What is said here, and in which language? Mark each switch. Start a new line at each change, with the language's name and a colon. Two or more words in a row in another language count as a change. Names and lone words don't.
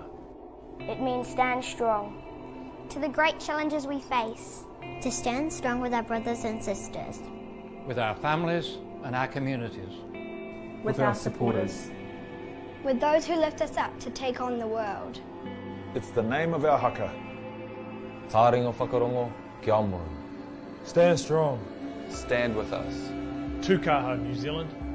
English: It means stand strong. To the great challenges we face. To stand strong with our brothers and sisters. With our families and our communities. With our supporters. With those who lift us up to take on the world. It's the name of our haka.
Māori: Tāringa whakarongo ki Aomori.
English: Stand strong. Stand with us.
Māori: To kaha, New Zealand.